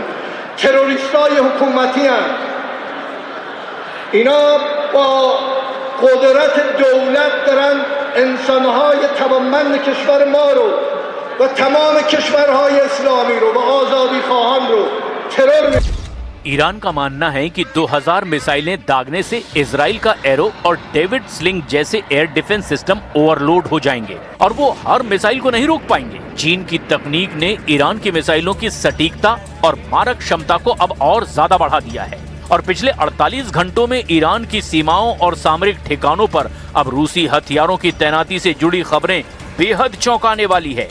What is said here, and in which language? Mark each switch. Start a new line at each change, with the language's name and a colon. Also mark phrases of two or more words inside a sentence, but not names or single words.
Persian: تروریستای حکومتی هستند. اینا با قدرت دولت دارن انسانهای توانمند کشور ما رو و تمام کشورهای اسلامی رو و آزادی خواهان رو ترور
Hindi: ईरान का मानना है कि 2000 मिसाइलें दागने से इजराइल का एरो और डेविड स्लिंग जैसे
English: air defense system overload
Hindi: हो जाएंगे और वो हर मिसाइल को नहीं रोक पाएंगे। चीन की तकनीक ने ईरान की मिसाइलों की सटीकता और मारक क्षमता को अब और ज्यादा बढ़ा दिया है और पिछले 48 घंटों में ईरान की सीमाओं और सामरिक ठिकानों पर अब रूसी हथियारों की तैनाती से जुड़ी खबरें बेहद चौंकाने वाली है।